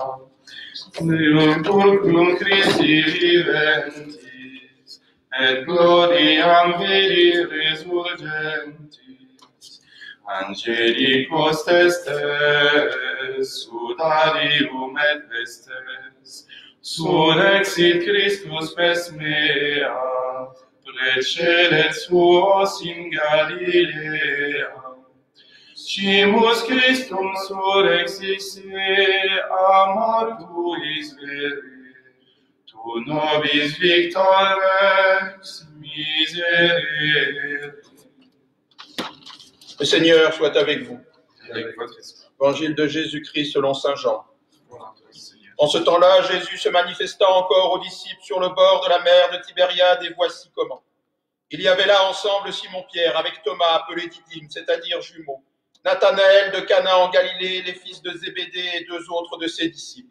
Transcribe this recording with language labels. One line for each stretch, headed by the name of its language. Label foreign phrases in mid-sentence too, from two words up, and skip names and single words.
Latin: pulcrum Christi viventis, et gloriam vidi resurgentis, angelicos testes, sudarium et vestes, surrexit Christus pes mea, precedet suos in Galilea. Scimus Christum surrexisse a mortuis vere, tu nobis victor rex miserere.
French: Le Seigneur soit avec vous. Avec votre esprit. Évangile de Jésus-Christ selon saint Jean. Gloire à toi, Seigneur. En ce temps-là, Jésus se manifesta encore aux disciples sur le bord de la mer de Tibériade, et voici comment. Il y avait là ensemble Simon-Pierre avec Thomas, appelé Didyme, c'est-à-dire jumeaux, Nathanaël de Cana en Galilée, les fils de Zébédée et deux autres de ses disciples.